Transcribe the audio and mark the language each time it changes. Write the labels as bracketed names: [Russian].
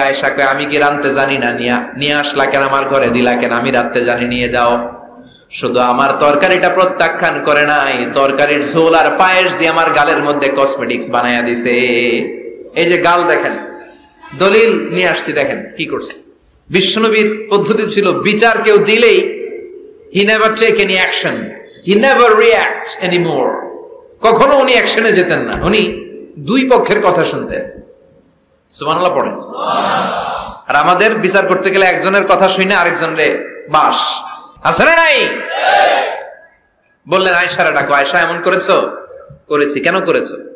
[Bangla] আয়েশা কয়, আমি কি রাঁধতে জানি না? নিয়ে আসলা কেন আমার ঘরে, দিলা কেন? আমি রাঁধতে জানি, নিয়ে যাও। শুধু আমার তরকারিটা প্রত্যাখ্যান করে নাই, তরকারির ঝোল আর পায়েস দিয়ে আমার গালের মধ্যে কসমেটিক্স বানায়া দিছে। এই যে গাল দেখেন, দলিল নিয়ে আসছি, দেখেন কি করছে। বিশ্বনবীর পদ্ধতি ছিল, বিচার কেউ দিলেই [English] he never take any action, he never react anymore। [Bangla] কখনো উনি অ্যাকশনে যেতেন না, উনি দুই পক্ষের কথা শুনতেন। সুবহানাল্লাহ পড়েন। আর আমাদের বিচার করতে গেলে একজনের কথা শুনে আরেকজনের বাস আছে না নাই? বললেন আয়েশারে ডাকো। আয়েশা, এমন করেছো? করেছি। কেন করেছো?